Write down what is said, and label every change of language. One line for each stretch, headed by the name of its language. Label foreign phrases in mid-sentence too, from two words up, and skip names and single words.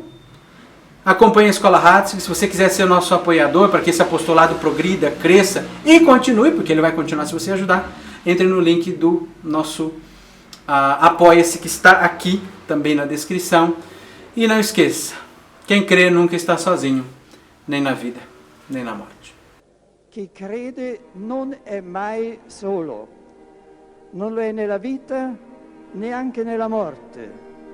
Portuguese: Acompanhe a Escola Ratzinger. Se você quiser ser nosso apoiador para que esse apostolado progrida, cresça e continue, porque ele vai continuar se você ajudar, entre no link do nosso Apoia-se, que está aqui também na descrição. E não esqueça, quem crê nunca está sozinho, nem na vida, nem na morte.
Italian: Chi crede non è mai solo, non lo è nella vita, neanche nella morte.